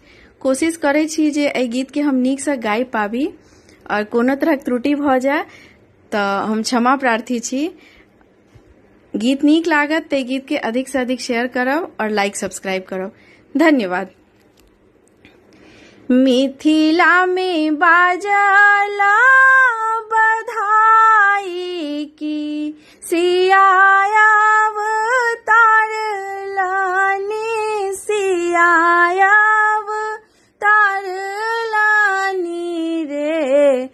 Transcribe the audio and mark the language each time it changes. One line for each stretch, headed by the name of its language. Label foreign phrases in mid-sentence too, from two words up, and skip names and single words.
Maithili: कोशिश करे छी जे एहि गीत के हम नीक से गाय पाबी और कोनो तरहक त्रुटि भऽ जाय तऽ हम क्षमा प्रार्थी छी। गीत नीक लागत ते गीत के अधिक से अधिक शेयर करब और
English: like subscribe
Maithili: करब। धन्यवाद। मिथिला में बाजला बधाई की सिया अवतार लानी, सिया अवतार लानी रे।